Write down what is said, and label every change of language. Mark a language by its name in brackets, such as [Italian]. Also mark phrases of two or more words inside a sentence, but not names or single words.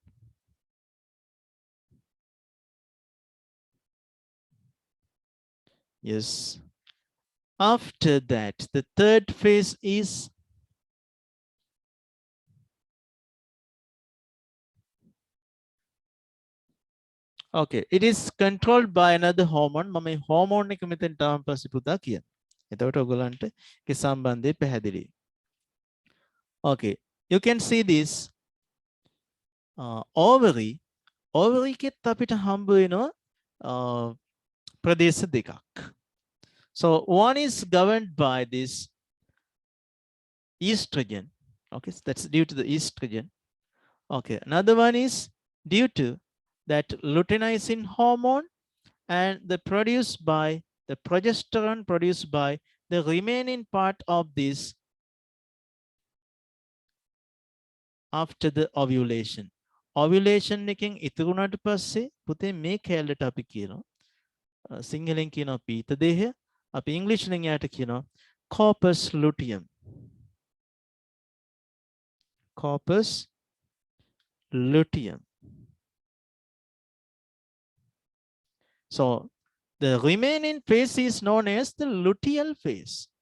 [English] Yes. After that, the third phase is okay, it is controlled by another hormone. [Sinhala] මම මේ hormone එක මෙතෙන් තාම පස්සේ පුතා කියන. එතකොට ඔයගලන්ට ඒ සම්බන්ධය පැහැදිලි. [English] Okay, you can see this ovary. [Sinhala] Ovary එකෙත් අපිට හම්බ වෙනවා ප්‍රදේශ දෙකක්. [English] So one is governed by this estrogen. Okay, so that's due to the estrogen. Okay, another one is due to that luteinizing hormone and the progesterone produced by the remaining part of this after the ovulation. [Sinhala] Ovulation එකෙන් ඉතුරු වුණාට පස්සේ පුතේ මේ කැලලට අපි කියනවා සිංහලෙන් කියනවා පීත දේහය. අපි ඉංග්‍රීසියෙන් යාට කියනවා [Latin] corpus luteum. Corpus luteum. [English] So the remaining phase is known as the luteal phase.